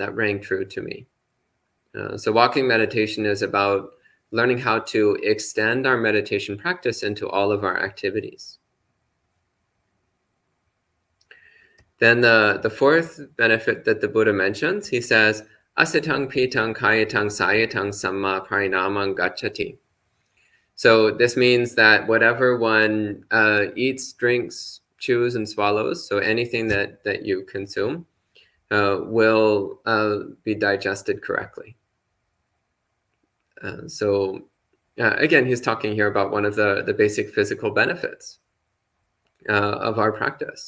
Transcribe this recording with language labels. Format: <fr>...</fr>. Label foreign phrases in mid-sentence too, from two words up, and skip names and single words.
<en>That rang true to me. So walking meditation is about learning how to extend our meditation practice into all of our activities. Then the fourth benefit that the Buddha mentions, he says,</en> <pi>asitang pitang kayatang sayatang samma parinamang gacchati.</pi> <en>So this means that whatever one eats, drinks, chews, and swallows, so anything that you consume, will be digested correctly. So again, he's talking here about one of the basic physical benefits of our practice.</en>